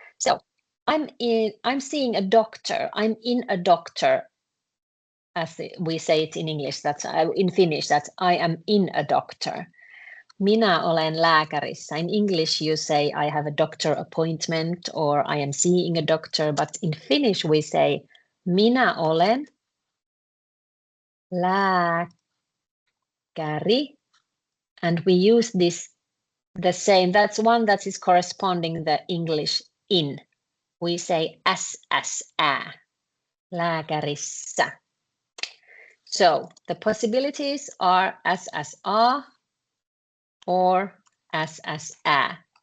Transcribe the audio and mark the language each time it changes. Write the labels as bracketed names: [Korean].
[English] So I'm seeing a doctor. I'm in a doctor, as we say it in English. That's in Finnish. That's I am in a doctor. [Finnish] Minä olen lääkärissä. [English] In English, you say I have a doctor appointment or I am seeing a doctor. But in Finnish, we say [Finnish] minä olen lääkäri. [English] And we use this the same. That's one that is corresponding the English in. We say ä, lääkärissä. So the possibilities are a or ä.